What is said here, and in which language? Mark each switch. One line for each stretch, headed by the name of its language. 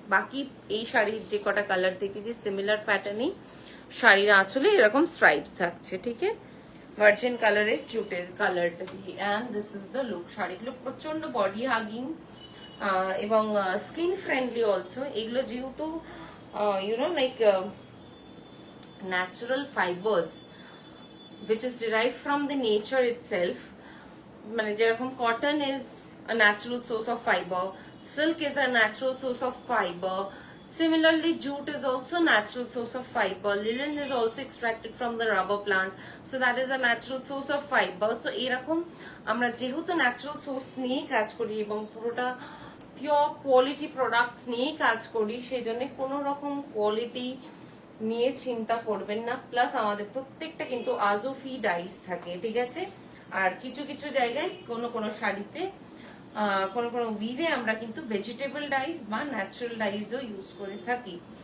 Bangla: বাকি এই শাড়ির যে কটা কালার দেখেছি সিমিলার প্যাটার্নে শাড়ির আঁচলে এরকম স্ট্রাইপস থাকছে, ঠিক আছে, ভার্জিন কালারের জুটের কালারটা দিয়ে।
English: And this is the look.
Bangla: শাড়িগুলো প্রচন্ড বডি হাগিং এবং স্কিন ফ্রেন্ডলি অলসো। এগুলো যেহেতু you know like natural fibres
English: which is derived from the nature itself,
Bangla: মানে যেরকম
English: cotton is a natural source of fiber, silk is a natural source of fiber, similarly jute is also a natural source of fiber, linen is also extracted from the rubber plant, so that is a natural source of fiber.
Bangla: So এরকম আমরা যেহেতু natural source নিয়ে কাজ করি এবং পুরোটা pure quality products নিয়ে কাজ করি, সেই জন্য কোনো রকম কোয়ালিটি নিয়ে চিন্তা করবেন না। প্লাস আমাদের প্রত্যেকটা কিন্তু আজোফি ডাইস থাকে, ঠিক আছে। আর কিছু কিছু জায়গায় কোনো শাড়িতে কোনো উইভে আমরা কিন্তু ভেজিটেবল ডাইস বা ন্যাচারাল ডাইসও ইউজ করে থাকি।